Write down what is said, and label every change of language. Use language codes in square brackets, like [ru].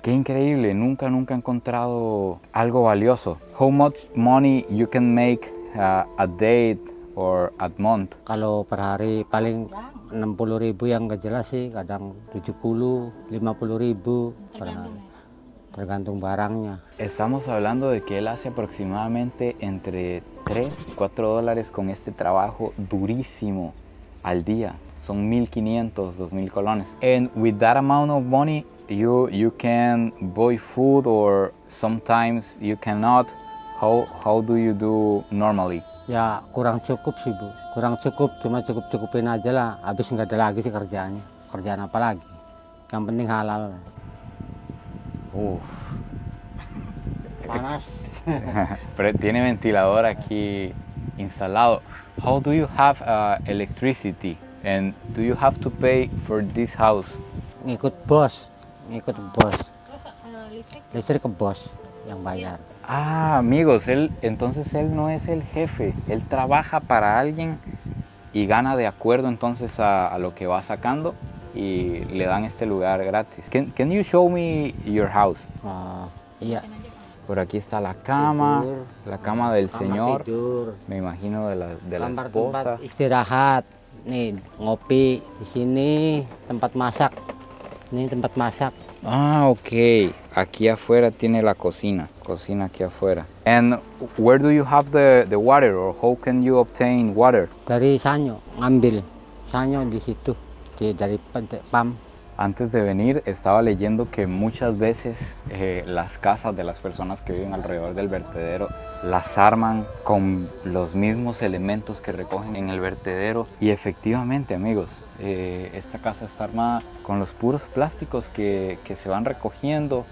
[es] Qué increíble, nunca he encontrado algo valioso. [en] How much money you can make a day or a month? [id] Kalau per hari paling 60.000 yang nggak jelas sih, kadang 70, 50.000 per hari. Tergantung barangnya. [es] Estamos hablando de que él hace aproximadamente entre 3 y 4 dólares con este trabajo durísimo al día. Son 1.500, 2.000 colones. [en] And with that amount of money, you can buy food, or sometimes you cannot. How do you do normally? [id] Ya kurang cukup sih Bu, kurang cukup, cuma cukup-cukupin aja lah, habis nggak ada lagi sih kerjaannya. Kerjaan apa lagi? Yang penting halal. Oh, panas. [es] Pero tiene ventilador aquí instalado. [en] How do you have electricity? And do you have to pay for this house? [id] Ngikut bos. Terus listrik? Listrik ke bos yang bayar. [es] Ah, amigos, entonces él no es el jefe. Él trabaja para alguien y gana de acuerdo entonces a lo que va sacando y le dan este lugar gratis. [en] Can you show me your house? [id] Iya. [es] Por aquí está la cama, [id] Tidur. [es] la cama del [id] Kamar [es] señor, [id] tidur. [es] me imagino de la [id] Kamar [es] esposa. [id] tempat istirahat. Nih, ngopi di sini, tempat masak. Ini tempat masak. Ah, ok. [es] Aquí afuera tiene la cocina aquí afuera. [en] And where do you have the water, or how can you obtain water? [id] Dari Sanyo, ngambil. Sanyo di situ, dari PAM. [es] Antes de venir estaba leyendo que muchas veces las casas de las personas que viven alrededor del vertedero las arman con los mismos elementos que recogen en el vertedero, y efectivamente, amigos, esta casa está armada con los puros plásticos que se van recogiendo.